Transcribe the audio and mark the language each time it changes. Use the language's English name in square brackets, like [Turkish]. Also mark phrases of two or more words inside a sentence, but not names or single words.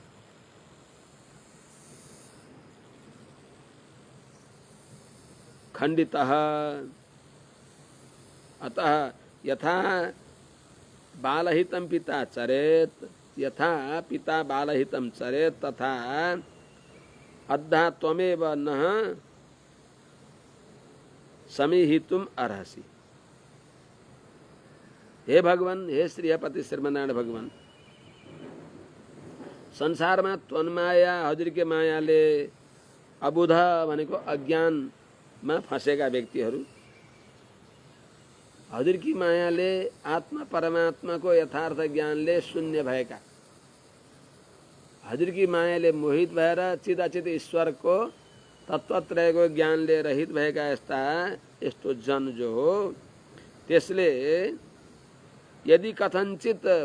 [Sanskrit] खंडितः अतः यथा बालहितं पिता चरेत, यथा पिता बालहितं चरेत तथा अद्धा त्वमेव नः समीहितुम् अर्हसि। [Nepali] हे भगवान, हे श्रीपति श्रीमन्नारायण भगवान, संसारमा त्वन्माया हजुरकै मायाले अबुध भनेको अज्ञानमा फँसेका व्यक्तिहरू, हजुरकी मायाले आत्मा परमात्माको यथार्थ ज्ञानले शून्य भएका, हजुरकी मायाले मोहित भएर चिदाचित ईश्वरको तत्त्वत्रयको ज्ञानले रहित भएका यस्तो जन जो हो, त्यसले यदि कथनचित